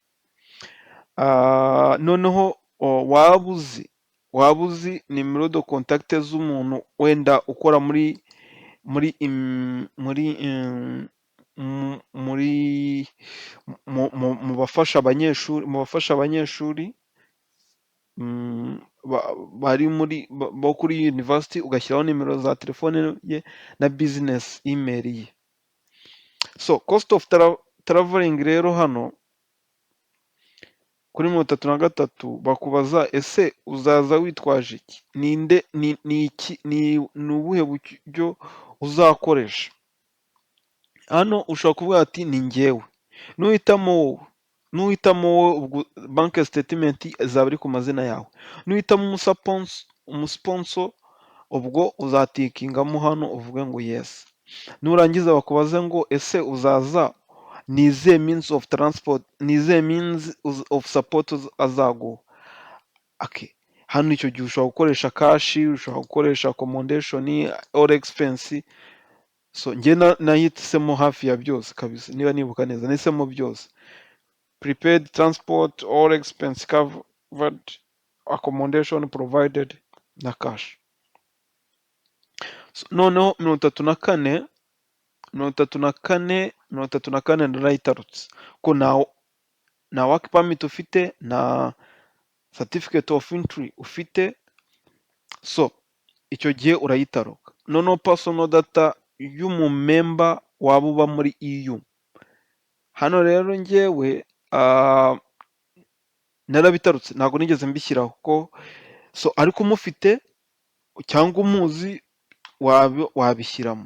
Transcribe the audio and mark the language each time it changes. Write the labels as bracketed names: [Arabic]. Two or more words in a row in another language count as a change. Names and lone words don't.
[Kinyarwanda] Noneho waba uzi nimero de contact z'umuntu wenda ukora mu bafasha abanyeshuri bari bo kuri university, ugashyiraho nimero za telefone ye na [English] business email [Kinyarwanda] ye. So [English] cost of traveling [Kinyarwanda] rero hano kuri 33 bakubaza ese uzaza witwaje iki, ni ubuhe buryo uzakoresha. Hano ushobora kuvuga ati ni njyewe, nuhitamo wowe ubwo [English] bank statement [Kinyarwanda] izaba iri ku mazina yawe, nuhitamo umusponsor ubwo uzatikingamo hano uvuge ngo yes. Nurangiza bakubaze ngo ese uzaza ni izihe [English] means of transport, [Kinyarwanda] ni izihe [English] means of support [Kinyarwanda] azaguha. Hano icyo gihe ushobora gukoresha cash, ushobora gukoresha [English] accommodation or expense. [Kinyarwanda] So njye nahisemo hafi ya byose kabisa, niba nibuka neza nahisemo byose, [English] prepaid transport, all expense covered, accommodation provided [Kinyarwanda] na cash. So, noneho 34 narayitarutse ko na [English] work permit [Kinyarwanda] ufite, na [English] certificate of entry [Kinyarwanda] ufite, so icyo gihe urayitaruka. Noneho [English] personal data [Kinyarwanda] y'umumemba waba uba muri EU. Hano rero njyewe narabitarutse, ntabwo nigeze mbishyiraho ko so, ariko umufite cyangwa umuzi wabishyiramo.